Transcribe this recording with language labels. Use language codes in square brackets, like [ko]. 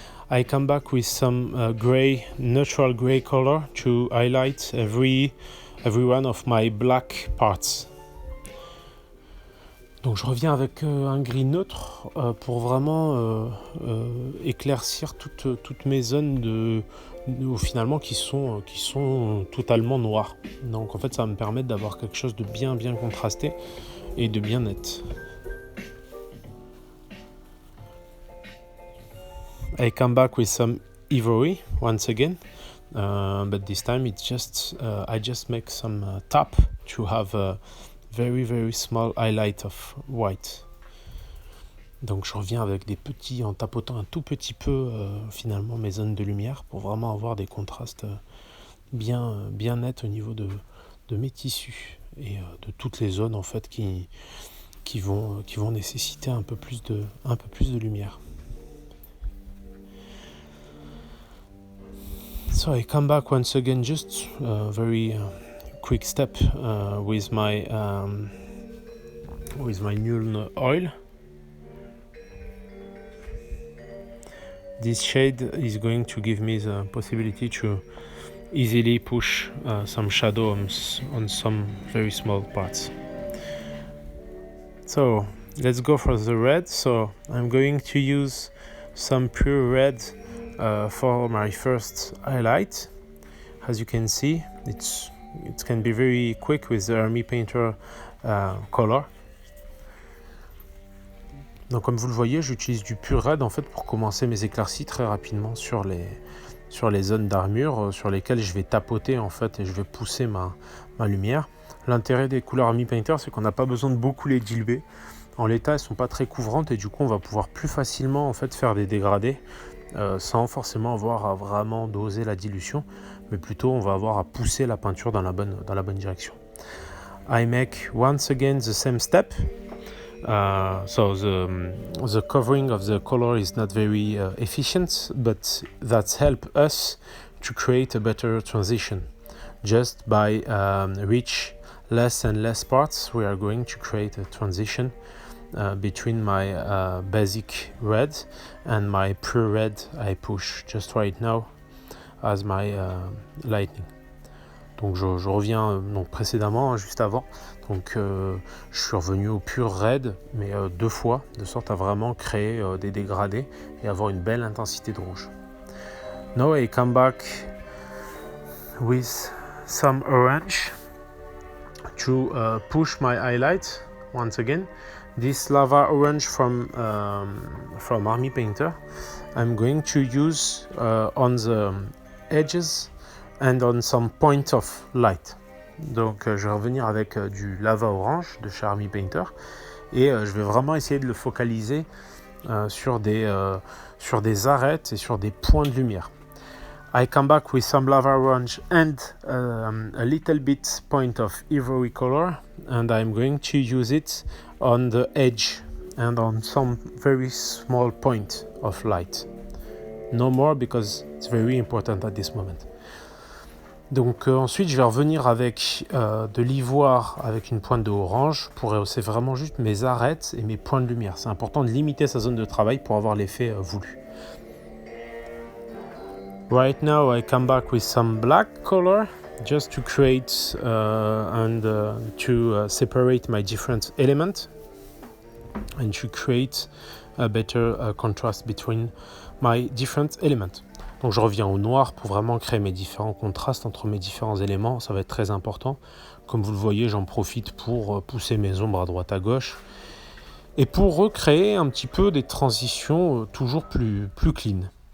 [en] I come back with some neutral gray color to highlight every one of my black parts. [fr] Donc je reviens avec un gris neutre pour vraiment éclaircir toutes mes zones finalement qui sont totalement noires. Donc en fait ça va me permettre d'avoir quelque chose de bien contrasté et de bien net. [en] I come back with some ivory once again, but this time it's just I just make some tap to have a very very small highlight of white. [fr] Donc je reviens avec en tapotant un tout petit peu finalement mes zones de lumière pour vraiment avoir des contrastes bien nets au niveau de mes tissus et de toutes les zones en fait qui vont nécessiter un peu plus de lumière. [en] So I come back once again, just very quick step with my Nuln oil. This shade is going to give me the possibility to easily push some shadow on some very small parts. So let's go for the red. So I'm going to use some pure red for my first highlight. As you can see, it can be very quick with the Army Painter color. [fr] Donc comme vous le voyez, j'utilise du pur red en fait pour commencer mes éclaircies très rapidement sur les zones d'armure sur lesquelles je vais tapoter en fait et je vais pousser ma lumière. L'intérêt des couleurs Army Painter, c'est qu'on n'a pas besoin de beaucoup les diluer. En l'état, elles sont pas très couvrantes et du coup, on va pouvoir plus facilement en fait faire des dégradés sans forcément avoir à vraiment doser la dilution, mais plutôt on va avoir à pousser la peinture dans la bonne direction. [en] I make once again the same step. So the covering of the color is not very efficient, but that helps us to create a better transition just by rich less and less parts, we are going to create a transition between my basic red and my pure red I push just right now as my lightning. [fr] Donc je reviens donc précédemment, juste avant, donc je suis revenu au pur red, mais 2 fois, de sorte à vraiment créer des dégradés et avoir une belle intensité de rouge. [en] Now I come back with some orange to push my highlight once again. This lava orange from Army Painter, I'm going to use on the edges and on some point of light. [fr] Donc je vais revenir avec du lava orange de chez Army Painter et je vais vraiment essayer de le focaliser sur des arêtes et sur des points de lumière. [en] I come back with some lava orange and a little bit point of ivory color, and I'm going to use it on the edge and on some very small point of light. No more, because it's very important at this moment. [fr] Donc ensuite je vais revenir avec de l'ivoire avec une pointe de orange pour rehausser vraiment juste mes arêtes et mes points de lumière. C'est important de limiter sa zone de travail pour avoir l'effet voulu. [en] Right now I come back with some black color just to create and to separate my different elements and to create a better contrast between my different elements. [fr] Donc je reviens au noir pour vraiment créer mes différents contrastes entre mes différents éléments, ça va être très important. Comme vous le voyez, j'en profite pour pousser mes ombres à droite à gauche et pour recréer un petit peu des transitions toujours plus clean.